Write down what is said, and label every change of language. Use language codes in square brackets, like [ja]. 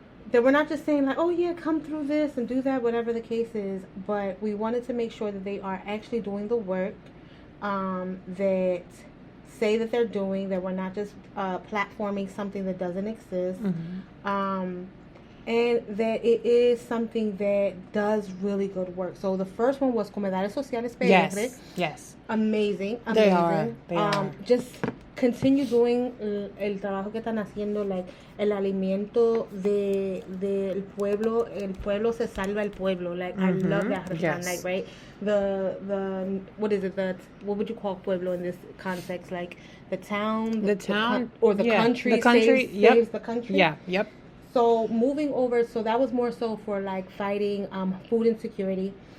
[en] that we're not just saying like, oh yeah, come through this and do that, whatever the case is, but we wanted to make sure that they are actually doing the work, that say that they're doing, that we're not just platforming something that doesn't exist, and that it is something that does really good work. So the first one was Comedales Sociales PR. Yes. Amazing. They are. Just continue doing [es] el trabajo que están haciendo, [en] like [es] el alimento del pueblo. El pueblo se salva el pueblo. [en] Like I love that refrain, like, right? The what is it? What would you call pueblo in this context? Like the town, or the country. The country saves the country. Yeah. Yep. So moving over, so that was more so for like fighting food insecurity.